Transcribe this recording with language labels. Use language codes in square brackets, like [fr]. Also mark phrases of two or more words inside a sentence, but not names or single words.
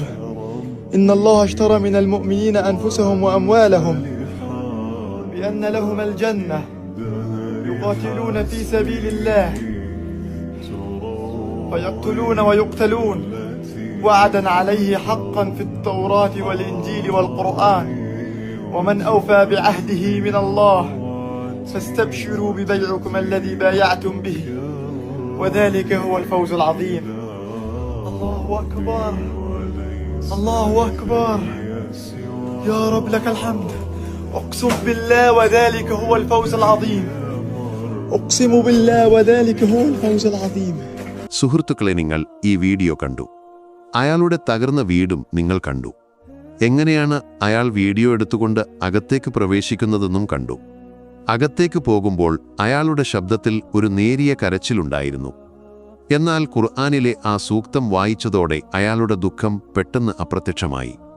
[ar] إن الله اشترى من المؤمنين أنفسهم وأموالهم بأن لهم الجنة يقاتلون في سبيل الله فيقتلون ويقتلون وعدا عليه حقا في التوراة والإنجيل والقرآن ومن أوفى بعهده من الله فاستبشروا ببيعكم الذي بايعتم به وذلك هو الفوز العظيم. الله أكبر الله أكبر. يا رب لك الحمد. أقسم بالله وذلك هو الفوز العظيم. أقسم بالله وذلك هو الفوز العظيم. [ml] സുഹൃത്തുക്കളെ, നിങ്ങൾ ഈ വീഡിയോ കണ്ടു. അയാളുടെ തകർന്ന വീടും നിങ്ങൾ കണ്ടു. എങ്ങനെയാണ് അയാൾ വീഡിയോ എടുത്തുകൊണ്ട് അകത്തേക്ക് പ്രവേശിക്കുന്നതെന്നും കണ്ടു. അകത്തേക്ക് പോകുമ്പോൾ അയാളുടെ ശബ്ദത്തിൽ ഒരു നേരിയ കരച്ചിലുണ്ടായിരുന്നു. എന്നാൽ ഖുർആനിലെ ആ സൂക്തം വായിച്ചതോടെ അയാളുടെ ദുഃഖം പെട്ടെന്ന് അപ്രത്യക്ഷമായി.